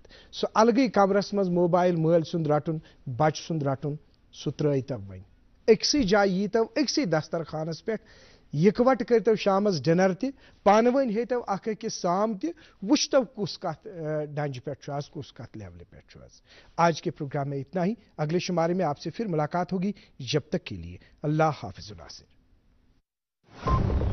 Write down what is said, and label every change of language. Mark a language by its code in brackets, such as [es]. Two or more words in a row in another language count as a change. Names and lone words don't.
[ks] سُہ الگٕے کمرس منٛز موبایل مٲلۍ سُنٛد رٹُن, بچہِ سُنٛد رٹُن, سُہ ترٲیتو وۄنۍ أکسٕے جایہِ ییٖتو أکسٕے دسترخانس پٮ۪ٹھ, یِکوٹ کٔرتو شامس ڈنر تہِ, پانہٕ ؤنۍ ہیٚتو اکھ أکِس سام تہِ, وٕچھتو کُس کتھ ڈنجہِ پٮ۪ٹھ چھُ آز, کُس کتھ لیولہِ پٮ۪ٹھ چھُ آز. [ur] آج کے پروگرام میں اتنا ہی. اگلے شمارے میں آپ سے پھر ملاقات ہوگی. جب تک کے لیے اللہ حافظ الناصر.